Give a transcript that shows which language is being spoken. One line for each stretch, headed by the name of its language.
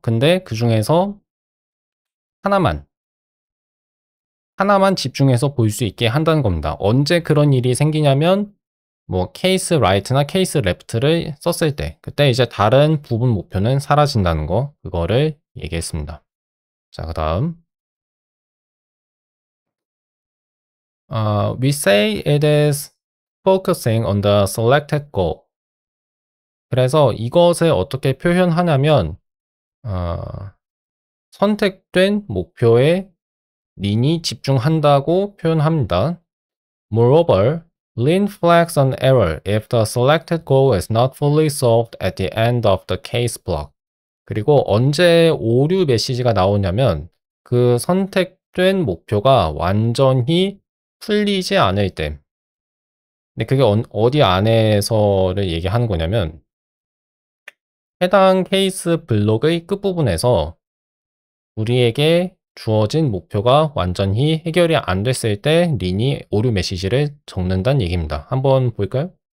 Korean: 근데 그 중에서 하나만 집중해서 볼 수 있게 한다는 겁니다. 언제 그런 일이 생기냐면 뭐 케이스 라이트나 케이스 레프트를 썼을 때 그때 이제 다른 부분 목표는 사라진다는 거 그거를 얘기했습니다. 자, 그 다음
English: we say it is focusing on the selected goal.
Korean: 그래서 이것을 어떻게 표현하냐면 선택된 목표에 린이 집중한다고 표현합니다.
English: Moreover, Lin flags an error if the selected goal is not fully solved at the end of the case block.
Korean: 그리고 언제 오류 메시지가 나오냐면 그 선택된 목표가 완전히 풀리지 않을 때. 근데 그게 어디 안에서를 얘기하는 거냐면 해당 케이스 블록의 끝부분에서 우리에게 주어진 목표가 완전히 해결이 안 됐을 때 린이 오류 메시지를 적는다는 얘기입니다. 한번 볼까요?